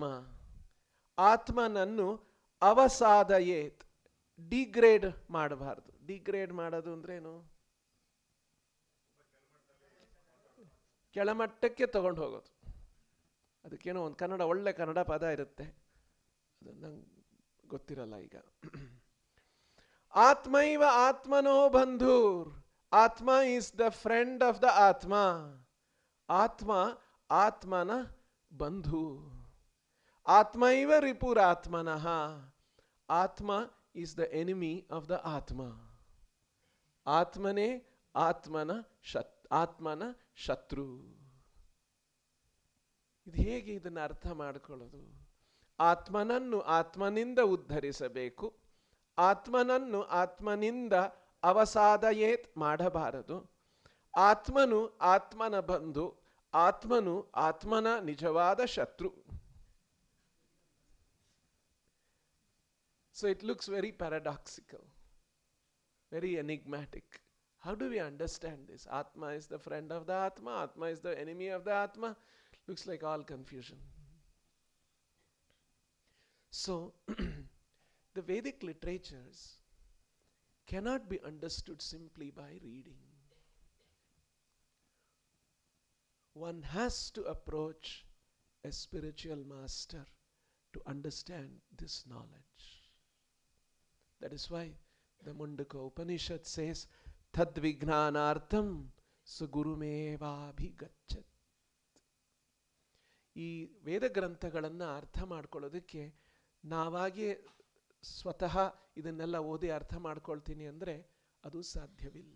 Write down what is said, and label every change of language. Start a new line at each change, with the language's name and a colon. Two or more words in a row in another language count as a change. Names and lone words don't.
Kannada: ಆತ್ಮನನ್ನು ಅವಸಾದಯೇತ್, ಡಿಗ್ರೇಡ್ ಮಾಡಬಾರ್ದು. ಡಿಗ್ರೇಡ್ ಮಾಡೋದು ಅಂದ್ರೇನು? ಕೆಳಮಟ್ಟಕ್ಕೆ ತಗೊಂಡು ಹೋಗೋದು. ಅದಕ್ಕೇನೋ ಒಂದು ಕನ್ನಡ, ಒಳ್ಳೆ ಕನ್ನಡ ಪದ ಇರುತ್ತೆ, ಅದು ನಂಗೆ ಗೊತ್ತಿರಲ್ಲ ಈಗ.
Sanskrit: आत्मैव आत्मनो बन्धुर्.
English: Atma is the friend of the Atma.
Kannada: ಆತ್ಮ ಆತ್ಮನ ಬಂಧು.
Sanskrit: आत्मैव रिपुरात्मनः.
English: Atma is the enemy of the Atma.
Kannada: ಆತ್ಮನೇ ಆತ್ಮನ ಶತ್ರು. ಇದು ಹೇಗೆ ಇದನ್ನು ಅರ್ಥ ಮಾಡಿಕೊಳ್ಳೋದು? ಆತ್ಮನನ್ನು ಆತ್ಮನಿಂದ ಉದ್ಧರಿಸಬೇಕು, ಆತ್ಮನನ್ನು ಆತ್ಮನಿಂದ ಅವಸಾದಯೇತ್ ಮಾಡಬಾರದು. ಆತ್ಮನು ಆತ್ಮನ ಬಂಧು, ಆತ್ಮನು ಆತ್ಮನ ನಿಜವಾದ ಶತ್ರು.
English: So it looks very paradoxical, very enigmatic. How do we understand this? Atma is the friend of the Atma, Atma is the enemy of the Atma. Looks like all confusion. So, the Vedic literatures cannot be understood simply by reading. One has to approach a spiritual master to understand this knowledge. That is why the Mundaka Upanishad says,
Sanskrit: तद्विज्ञानार्थं सुगुरुमेवाभिगच्छत्.
Kannada: ಈ ವೇದ ಗ್ರಂಥಗಳನ್ನು ಅರ್ಥ ಮಾಡ್ಕೊಳ್ಳೋದಕ್ಕೆ ನಾವಾಗೇ ಸ್ವತಃ ಇದನ್ನೆಲ್ಲ ಓದಿ ಅರ್ಥ ಮಾಡ್ಕೊಳ್ತೀನಿ ಅಂದರೆ ಅದು ಸಾಧ್ಯವಿಲ್ಲ.